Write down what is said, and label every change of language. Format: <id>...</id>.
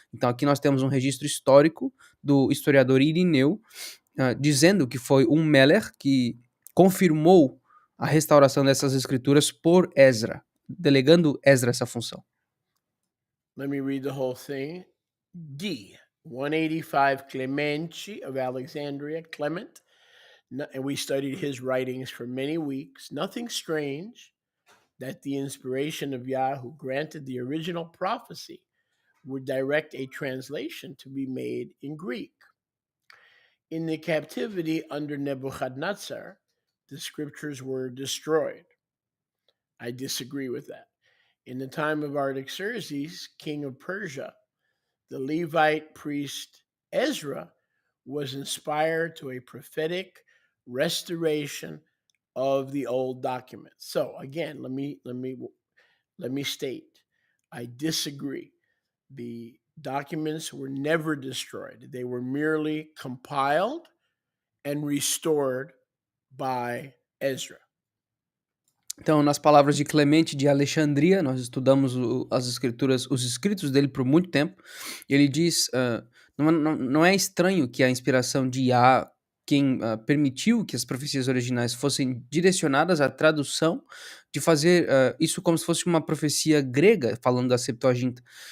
<pt>Então aqui nós temos um registro histórico do historiador Irineu, dizendo que foi um Melech que confirmou a restauração dessas escrituras por Ezra, delegando Ezra essa função.</pt> <en>Let me read the whole thing. D. 185 Clemente of Alexandria, Clement, and we studied his writings for many weeks. Nothing strange that the inspiration of Yah, who granted the original prophecy, would direct a translation to be made in Greek. In the captivity under Nebuchadnezzar, the scriptures were destroyed. I disagree with that. In the time of Artaxerxes, king of Persia, the Levite priest Ezra was inspired to a prophetic restoration of the old documents. So again, let me state, I disagree. The documents were never destroyed. They were merely compiled and restored by Ezra.</en> <pt>Então, nas palavras de Clemente de Alexandria, nós estudamos as escrituras, os escritos dele por muito tempo, e ele diz, não é estranho que a inspiração de Yah, quem permitiu que as profecias originais fossem direcionadas à tradução, de fazer isso como se fosse uma profecia grega, falando da Septuaginta,</pt>